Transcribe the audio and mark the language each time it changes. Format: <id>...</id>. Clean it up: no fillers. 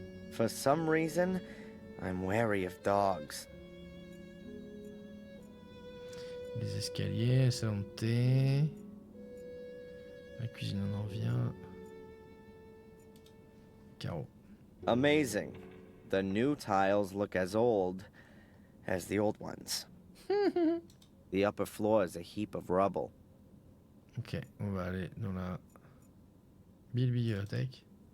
<en>For some reason, I'm wary of dogs.</en> <fr>Les escaliers, le salon de thé. La cuisine, on en vient. Carreau.</fr> <en>Amazing. The new tiles look as old as the old ones. The upper floor is a heap of rubble.</en> <fr>Ok, on va aller dans la bibliothèque.</fr>